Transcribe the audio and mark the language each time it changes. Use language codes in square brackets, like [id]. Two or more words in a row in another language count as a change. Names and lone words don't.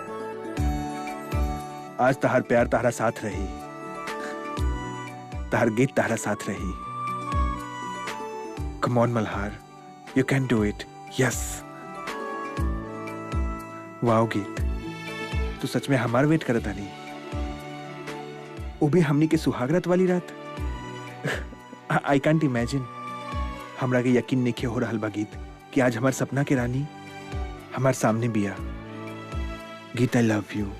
[bho] आज तहार प्यार तारा साथ रही, तहार गीत तारा साथ रही। [en] come on Malhar, You can do it, yes. [bho] वाओ गीत, तू सच में हमार वेट करत आनी, वो भी हमनी के सुहागरात वाली रात। [en] I can't imagine. [bho] हमरा के यकीन नहीं हो रहा बा गीत कि आज हमार सपना के रानी हमार सामने बिया। [en] गीत, I love you.